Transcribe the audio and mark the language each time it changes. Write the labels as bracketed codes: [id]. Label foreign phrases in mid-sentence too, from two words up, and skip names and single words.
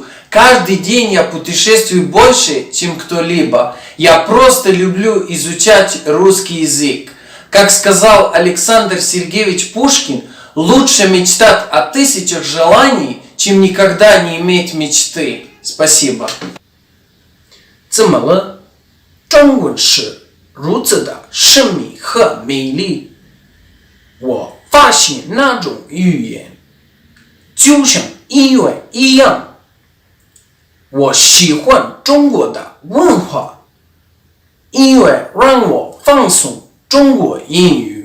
[ru] Каждый день я путешествую больше, чем кто-либо. Я просто люблю изучать русский язык. Как сказал Александр Сергеевич Пушкин, лучше мечтать о 1000 желаний, чем никогда не иметь мечты. Спасибо. [zh] 怎么了？中文是如此的神秘和美丽。我发现那种语言就像音乐一样。我喜欢中国的文化，因为让我放松中国英语。